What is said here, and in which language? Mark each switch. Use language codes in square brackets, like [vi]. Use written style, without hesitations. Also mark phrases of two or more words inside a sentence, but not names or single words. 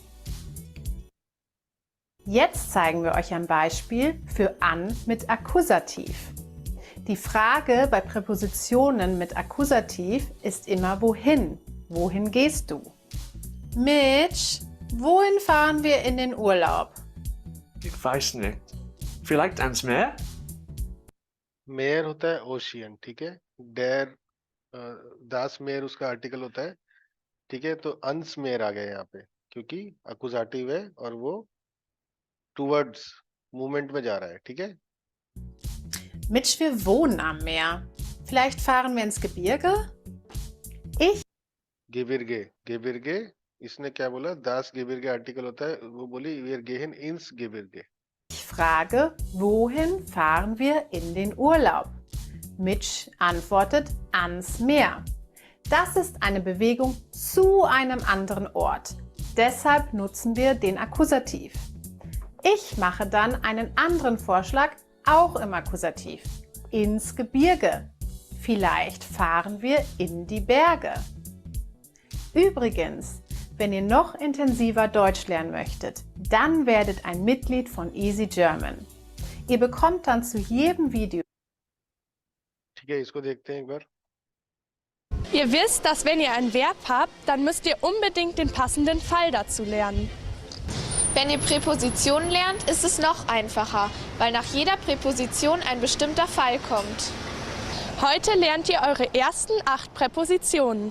[de] Jetzt zeigen wir euch ein Beispiel für an mit Akkusativ. Die Frage bei Präpositionen mit Akkusativ ist immer wohin? Wohin gehst du? Mitch, wohin fahren wir in den Urlaub? Ich weiß nicht. Vielleicht ans Meer? [hi] मेयर होता है ओशियन, ठीक है। [de] der das Meer [hi] उसका आर्टिकल होता है, ठीक है। तो [de] ans Meer [hi] आ गया यहाँ पे क्योंकि अकुजाटिव है और वो टूवर्ड्स मूवमेंट में जा रहा है, ठीक है। [de] Mitch, wir wohnen am Meer. Vielleicht fahren wir ins Gebirge? Ich [hi] गिबिरगे, गिबिरगे, इसने क्या बोला? [de] das Gebirge [hi] आर्टिकल होता है, वो बोली [en] we are [de] gehen ins Gebirge. frage, wohin fahren wir in den Urlaub? Mitch antwortet ans Meer. Das ist eine Bewegung zu einem anderen Ort. Deshalb nutzen wir den Akkusativ. Ich mache dann einen anderen Vorschlag, auch im Akkusativ. Ins Gebirge. Vielleicht fahren wir in die Berge. Übrigens, wenn ihr noch intensiver Deutsch lernen möchtet, dann werdet ein Mitglied von Easy German. Ihr bekommt dann zu jedem Video. [hi] ठीक है, इसको देखते हैं एक बार। [de] Ihr wisst, dass wenn ihr ein Verb habt, dann müsst ihr unbedingt den passenden Fall dazu lernen. Wenn ihr Präpositionen lernt, ist es noch einfacher, weil nach jeder Präposition ein bestimmter Fall kommt. Heute lernt ihr eure ersten 8 Präpositionen.